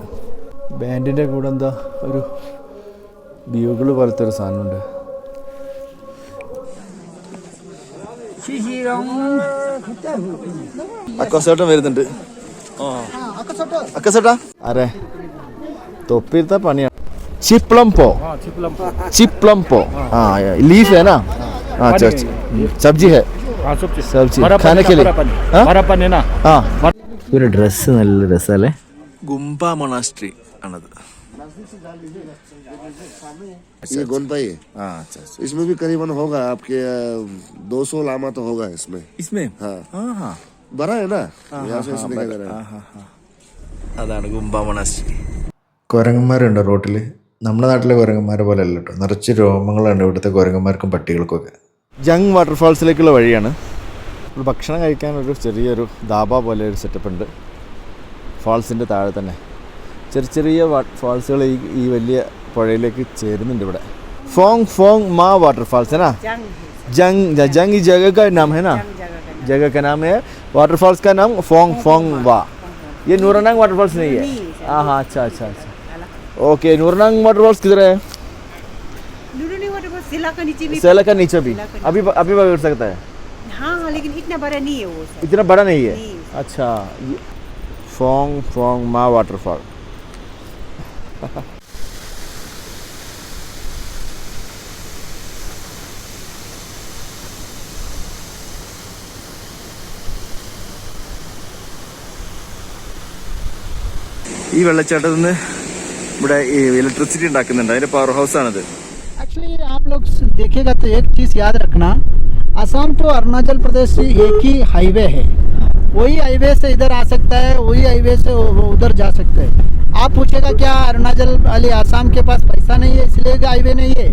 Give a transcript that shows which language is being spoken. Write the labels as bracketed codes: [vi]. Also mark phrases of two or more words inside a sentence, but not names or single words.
[ml] ബാൻഡിൻ്റെ കൂടെ എന്താ ഒരു ബ്യൂഗിൾ പോലത്തെ ഒരു സാധനമുണ്ട്. അക്കസേട്ടൻ വരുന്നുണ്ട്. അക്കസേട്ടാ ആരെ തൊപ്പിരുത്ത പണിയാണ്. [hi] चिपलम्पो चिपलम्पो हाँ लीफ है ना. हाँ सब्जी है. सब्जी खाने के लिए. [ml] हाँ ഒരു ഡ്രസ്സ് നല്ല രസമല്ലേ. ഗുംബ മൊണാസ്ട്രി ആണത്. [hi] ये गोनपाई है. हाँ अच्छा. इसमें भी करीबन होगा आपके 200 लामा तो होगा इसमें. इसमें हाँ हाँ हाँ बड़ा है ना. यहाँ से इसमें क्या रहा है. [ml] അതാണ് ഗുംബ മൊണാസ്ട്രി. കുരങ്ങന്മാരുണ്ട് റോട്ടിൽ. നമ്മുടെ നാട്ടിലെ കുരങ്ങന്മാരെ പോലെ അല്ല കേട്ടോ, നിറച്ച് രോമങ്ങളാണ് ഇവിടുത്തെ കുരങ്ങന്മാർക്കും പട്ടികൾക്കൊക്കെ. ജങ് വാട്ടർഫാൾസിലേക്കുള്ള വഴിയാണ്. ഭക്ഷണം കഴിക്കാൻ ഒരു ചെറിയൊരു ധാബ പോലെ ഒരു സെറ്റപ്പ് ഉണ്ട് ഫാൾസിൻ്റെ താഴെ തന്നെ. ചെറിയ ചെറിയ ഫാൾസുകൾ ഈ വലിയ പുഴയിലേക്ക് ചേരുന്നുണ്ട് ഇവിടെ. [hi] फोंग माँ वाटरफॉल्स है ना. जंग इस जगह का नाम है ना. जगह का नाम है. वाटरफॉल्स का नाम फोंग वा. ये नूरानांग वाटरफॉल्स नहीं है. हाँ हाँ अच्छा. ओके नूरानांग वाटरफॉल्स किधर है. सेला का नीचे भी अभी पकड़ सकता है. हाँ लेकिन इतना बड़ा नहीं है वो. इतना बड़ा नहीं है. अच्छा फोंग माँ वाटरफॉल. [ml] ഈ വെള്ളച്ചാട്ടത്തിൽ നിന്ന് ഇവിടെ ഇലക്ട്രിസിറ്റി ഉണ്ടാക്കുന്നുണ്ട്. അതിന്റെ പവർ ഹൗസ് ആണിത്. [hi] एक्चुअली आप लोग देखिएगा तो एक चीज़ याद रखना, असम तो अरुणाचल प्रदेश से एक ही हाईवे है. वही हाईवे से इधर आ सकता है, वही हाईवे से उधर जा सकता है. आप पूछेगा क्या अरुणाचल वाले आसाम के पास पैसा नहीं है इसलिए हाईवे नहीं है.